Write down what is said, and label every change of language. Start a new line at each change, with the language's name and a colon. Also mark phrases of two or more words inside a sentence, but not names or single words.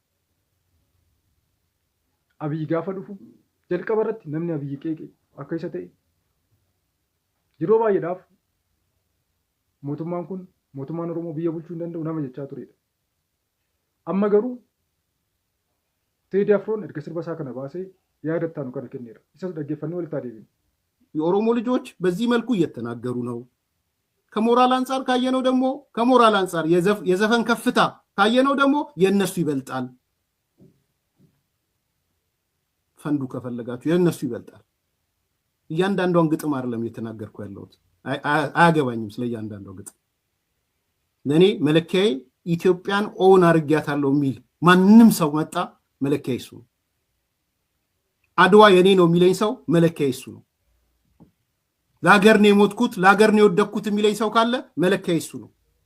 Oromo: Abiyyi gaafa dhufu jalqaba irratti namni Abiyyi qeeqe akka isa ta'e yeroo baay'eedhaaf mootummaan Oromoo biyya bulchuu hin danda'u nama jechaa turedha. Amma garuu Teedi Afroon erga sirba isaa kana baasee yaada ittaanu kana kenneera. Isas dhaggeeffannee walitti adeemne.
Amharic: የኦሮሞ ልጆች በዚህ መልኩ እየተናገሩ ነው። ከሞራል አንጻር ካየነው ደግሞ ከሞራል አንጻር የዘፈን ከፍታ ካየነው ደግሞ የነሱ ይበልጣል። ፈንዱ ከፈለጋችሁ የነሱ ይበልጣል። እያንዳንዷን ግጥም አይደለም እየተናገርኩ ያለሁት። አያገባኝም ስለ እያንዳንዷ ግጥም። ለኔ መለኪያዬ ኢትዮጵያን ኦውን አርጊያታለሁ የሚል ማንንም ሰው መጣ መለኪያዬ እሱ ነው። አድዋ የኔ ነው የሚለኝ ሰው መለኪያዬ እሱ ነው። ለሀገር ነው የሞትኩት ለሀገር ነው የወደቅኩት የሚለኝ ሰው ካለ መለኪያዬ እሱ ነው።